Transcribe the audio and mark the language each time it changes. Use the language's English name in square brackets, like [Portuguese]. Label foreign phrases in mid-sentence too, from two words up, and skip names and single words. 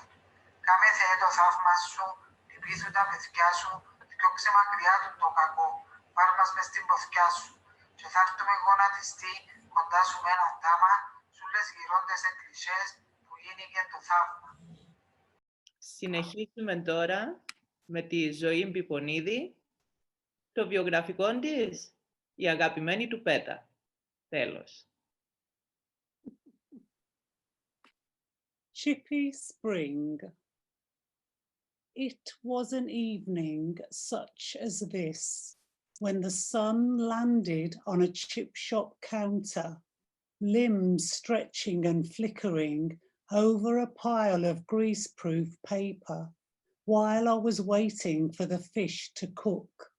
[Greek] Κάμε Θεέ το θαύμα σου, λυπήθου τα παιδιά σου, διώξε μακριά του το κακό, πάρ' μας μες στην ποθιά σου, και θα έρθουμε γονατιστοί κοντά σου με ένα τάμα, σου λες γυρόντες εκκλησίες που γίνηκε το θαύμα. Συνεχίζουμε τώρα με τη ζωή Πipponidi, το βιογραφικό της, η αγαπημένη του Πέτα. Τέλος. [English] Chippy Spring. It was an evening such as this, when the sun landed on a chip shop counter, limbs stretching and flickering over a pile of greaseproof paper, while I was waiting for the fish to cook.